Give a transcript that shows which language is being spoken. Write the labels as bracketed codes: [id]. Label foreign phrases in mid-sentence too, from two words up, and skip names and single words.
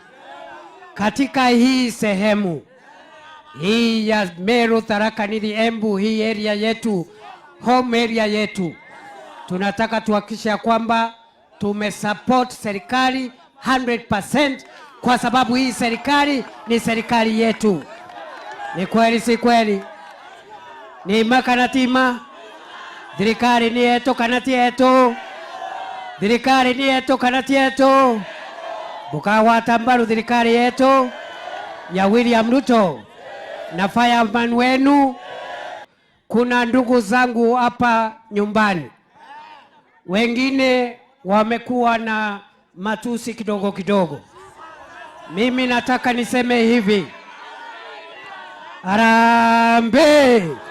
[sw] Katika hii sehemu hii ya Meru, Tharaka Nithi, Embu, hii area yetu, [en] home area [sw] yetu, tunataka tuhakikishe kwamba tumesupport serikali 100%, kwa sababu hii serikali ni serikali yetu. Ni kweli si kweli? [mer] Ni makanatima thirikari ni yetu kanati yetu, thirikari ni yetu kanati yetu, Bukawata mbaru thirikari yetu ya William Ruto na fireman wenu. [sw] Kuna ndugu zangu hapa nyumbani, wengine wamekuwa na matusi kidogo kidogo. Mimi nataka niseme hivi, harambee!